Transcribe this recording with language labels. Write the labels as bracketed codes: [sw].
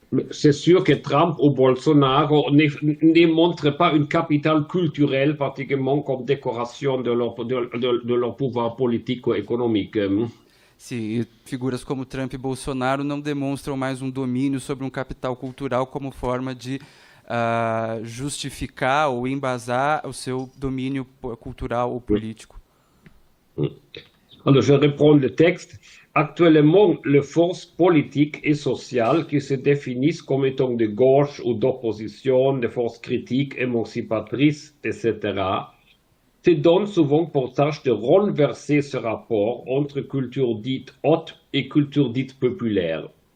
[fr] C'est sûr que Trump ou Bolsonaro ne montrent pas une capitale culturelle pratiquement comme décoration de leur pouvoir politique ou économique. [pt] Sim, e figuras como Trump e Bolsonaro não demonstram mais um domínio sobre um capital cultural como forma de justificar ou embasar o seu domínio cultural ou político. [fr] Alors, je reprends le texte. Actuellement, les forces politiques et sociales qui se définissent comme étant de gauche ou d'opposition, des forces critiques, émancipatrices, etc., se donnent souvent pour tâche de renverser ce rapport entre culture dite haute et culture dite populaire.